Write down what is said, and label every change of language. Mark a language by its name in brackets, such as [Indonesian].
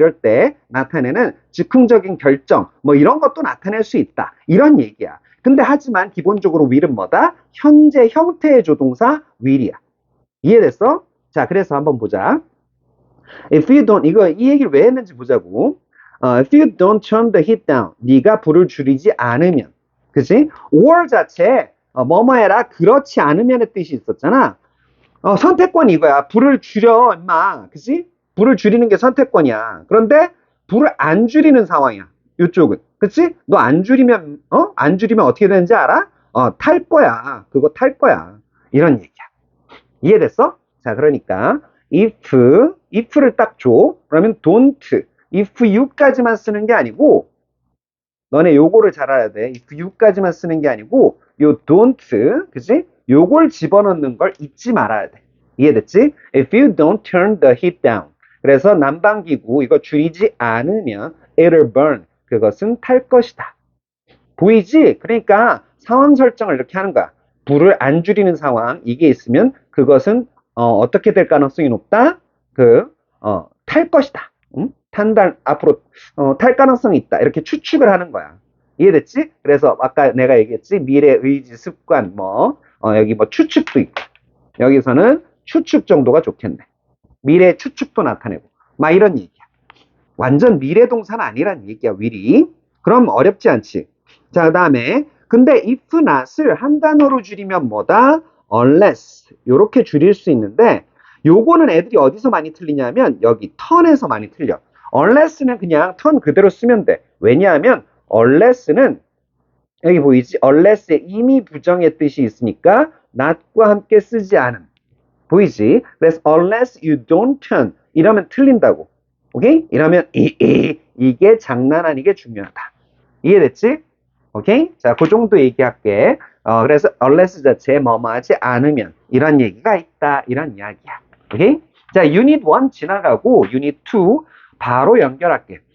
[Korean] 이럴 때 나타내는 즉흥적인 결정, 뭐, 이런 것도 나타낼 수 있다. 이런 얘기야. 근데 하지만 기본적으로 will은 뭐다? 현재 형태의 조동사 will이야. 이해됐어? 자, 그래서 한번 보자. [English] If you don't, [Korean] 이 얘기를 왜 했는지 보자고. [English] If you don't turn the heat down, [Korean] 네가 불을 줄이지 않으면, 그지? or 자체에 뭐뭐 해라, 그렇지 않으면의 뜻이 있었잖아. 선택권이 이거야. 불을 줄여, 임마. 그지? 불을 줄이는 게 선택권이야. 그런데 불을 안 줄이는 상황이야. 이쪽은. 그치? 너 안 줄이면, 안 줄이면 어떻게 되는지 알아? 탈 거야. 그거 탈 거야. 이런 얘기야. 이해됐어? 자, 그러니까 if를 딱 줘. 그러면 [English] don't, if you [Korean] 까지만 쓰는 게 아니고, 너네 요거를 잘 알아야 돼. [English] if you [Korean] 까지만 쓰는 게 아니고, 요 don't, 그지? 요걸 집어넣는 걸 잊지 말아야 돼. 이해됐지? [English] If you don't turn the heat down. [Korean] 그래서 난방기구 이거 줄이지 않으면 [English] it'll burn. [Korean] 그것은 탈 것이다. 보이지? 그러니까 상황 설정을 이렇게 하는 거야. 불을 안 줄이는 상황, 이게 있으면 그것은 어떻게 될 가능성이 높다? 탈 것이다. 앞으로 탈 가능성이 있다. 이렇게 추측을 하는 거야. 이해됐지? 그래서 아까 내가 얘기했지? 미래, 의지, 습관, 여기 뭐 추측도 있고. 여기서는 추측 정도가 좋겠네. 미래 추측도 나타내고. 막 이런 얘기야. 완전 미래 동사는 아니란 얘기야, will이. 그럼 어렵지 않지? 자, 그 다음에 근데 if not을 한 단어로 줄이면 뭐다? unless 요렇게 줄일 수 있는데 요거는 애들이 어디서 많이 틀리냐면 여기 턴에서 많이 틀려. unless는 그냥 턴 그대로 쓰면 돼. 왜냐하면 unless는 여기 보이지? unless에 이미 부정의 뜻이 있으니까 not과 함께 쓰지 않음. 보이지? 그래서 [English] unless you don't turn [Korean] 이러면 틀린다고. 오케이? 이러면 이게 장난 아니게 중요하다. 이해됐지? 오케이? 자, 그 정도 얘기할게. 그래서 unless 자체에 뭐뭐 하지 않으면 이런 얘기가 있다. 이런 이야기야. 오케이? 자, 유닛 1 지나가고 유닛 2 바로 연결할게.